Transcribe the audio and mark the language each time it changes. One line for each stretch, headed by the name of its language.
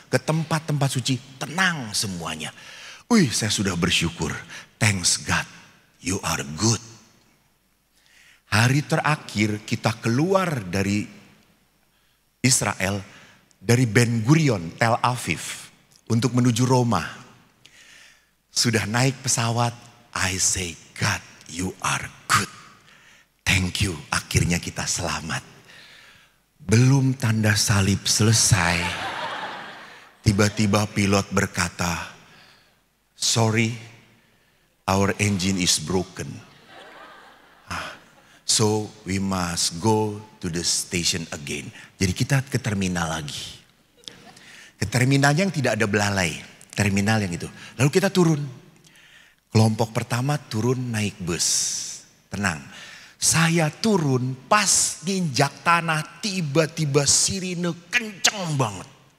Indonesian: Ke tempat-tempat suci, tenang semuanya. Saya sudah bersyukur.
English: Thanks God, you are good.
Indonesian: Hari terakhir kita keluar dari Israel, dari Ben Gurion, Tel Aviv, untuk menuju Roma. Sudah naik pesawat,
English: I say God, you are good. Thank you,
Indonesian: akhirnya kita selamat. Belum tanda salib selesai, tiba-tiba pilot berkata,
English: sorry, our engine is broken. So we must go to the station again.
Indonesian: Jadi kita ke terminal lagi. Ke terminalnya yang tidak ada belalai. Terminal yang itu. Lalu kita turun. Kelompok pertama turun naik bus. Tenang. Saya turun pas nginjak tanah tiba-tiba sirine kenceng banget.